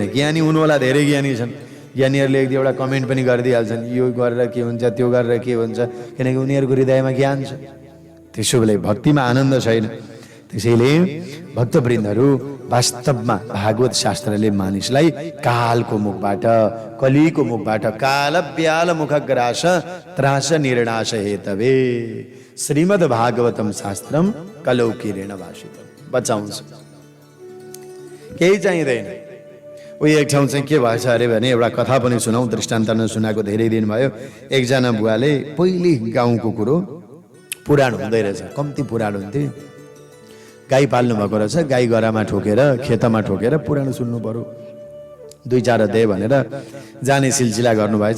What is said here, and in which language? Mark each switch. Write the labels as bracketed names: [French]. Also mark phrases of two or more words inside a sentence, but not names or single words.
[Nepali] ज्ञानी हुनुहोला, धेरै ज्ञानी छन्, ज्ञानीहरूले एक दुईवटा कमेन्ट पनि गरिदिइहाल्छन्, यो गरेर के हुन्छ, त्यो गरेर के हुन्छ, किनकि उनीहरूको हृदयमा ज्ञान छ। त्यसो बेला भक्तिमा आनन्द छैन। त्यसैले भक्तवृन्दहरू वास्तवमा भागवत शास्त्रले मानिसलाई कालको मुखबाट, कलिको मुखबाट, [Sanskrit] काल व्याल मुखग्रास त्रास निर्णाश हेतवे श्रीमद् भागवतम शास्त्रम कलौ किरण भाषितम बचाउँछ। [Nepali] केही चाहिँदैन। उही एक ठाउँ चाहिँ के भएछ अरे भने एउटा कथा पनि सुनाउँ, दृष्टान्त नसुनाएको धेरै दिन भयो। एकजना बुवाले पहिले गाउँको कुरो, पुराण हुँदै रहेछ, कम्ती पुराण हुन्थ्यो। गाई पाल्नु भएको रहेछ, गाई गरामा ठोकेर खेतमा ठोकेर पुराण सुन्नु पर्यो, 2-4 अध्याय भनेर जाने सिलसिला गर्नुभएछ।